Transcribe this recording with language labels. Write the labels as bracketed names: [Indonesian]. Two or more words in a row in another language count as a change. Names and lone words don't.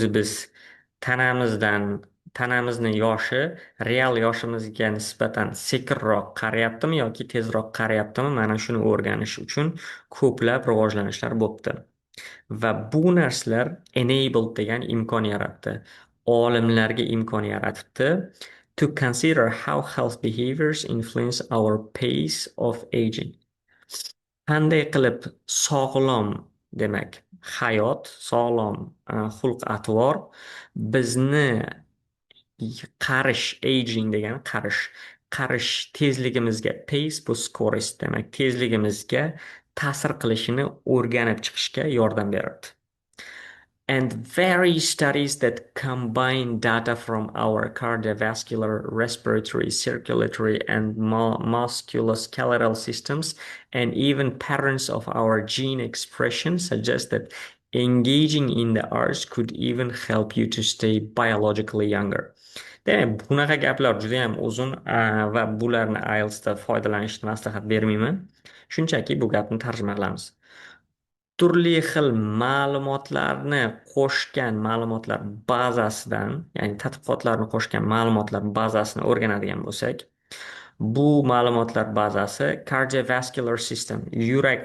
[Uzbek] O'zi biz tanamizdan tanamizni yoshi real yoshimizga nisbatan sekinroq qarayaptimi yoki tezroq qarayaptimi, mana shuni o'rganish uchun ko'plab rivojlanishlar bo'libdi. Va bu narsalar enabled degan imkon yaratdi. Olimlarga imkon yaratibdi [English] to consider how health behaviors influence our pace of aging. [Uzbek] Qanday qilib sog'lom, demak, hayot, sog'lom xulq-atvor bizni qarish, aging degani qarish tezligimizga, pace bu skorost demak, tezligimizga ta'sir qilishini o'rganib chiqishga yordam beradi. [English] And various studies that combine data from our cardiovascular, respiratory, circulatory, and musculoskeletal systems, and even patterns of our gene expression suggest that engaging in the arts could even help you to stay biologically younger. [Uzbek] Demak, bunaqa gaplar juda ham uzun va bularni IELTSda foydalanishni maslahat bermayman. Shunchaki bu gapni tarjima qilamiz. Turli xil ma'lumotlarni qo'shgan ma'lumotlar bazasidan, ya'ni tadqiqotlarni qo'shgan ma'lumotlar bazasini o'rganadigan bo'lsak, bu ma'lumotlar bazasi [English] cardiovascular system, [Uzbek] yurak